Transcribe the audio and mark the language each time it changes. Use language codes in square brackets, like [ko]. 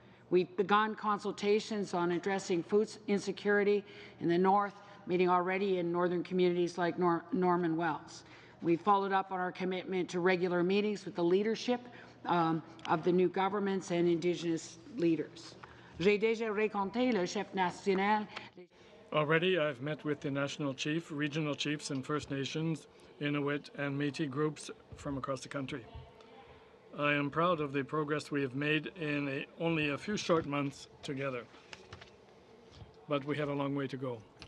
[en] We've begun consultations on addressing food insecurity in the North, meeting already in Northern communities like Norman Wells. We've followed up on our commitment to regular meetings with the leadership of the new governments and Indigenous leaders. [fr] J'ai déjà rencontré le chef national. [en] Already, I've met with the national chief, regional chiefs, and First Nations, Inuit, and Métis groups from across the country. I am proud of the progress we have made in only a few short months together, but we have a long way to go.